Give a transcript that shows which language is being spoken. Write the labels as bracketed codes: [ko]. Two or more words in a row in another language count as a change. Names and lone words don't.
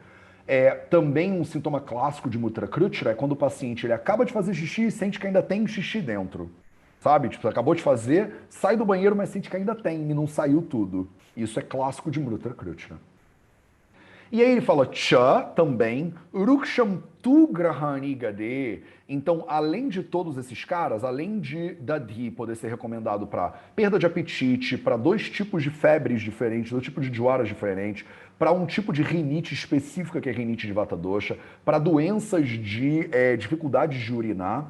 [pt] Também um sintoma clássico de [sa] मूत्र कृच्छ्र [pt] é quando o paciente ele acaba de fazer xixi e sente que ainda tem xixi dentro. Sabe? Tipo, acabou de fazer, sai do banheiro, mas sente que ainda tem e não saiu tudo. Isso é clássico de [sa] मूत्र कृच्छ्र. [pt] E aí ele fala Cha também, [sa] रूक्षं तु ग्रहणी गदे. [pt] Então, além de todos esses caras, além de Dadi poder ser recomendado para perda de apetite, para 2 tipos de febres diferentes, 2 tipos de jwaras diferentes, para um tipo de rinite específica, que é rinite de [sa] वात दोष, [pt] para doenças de dificuldades de urinar.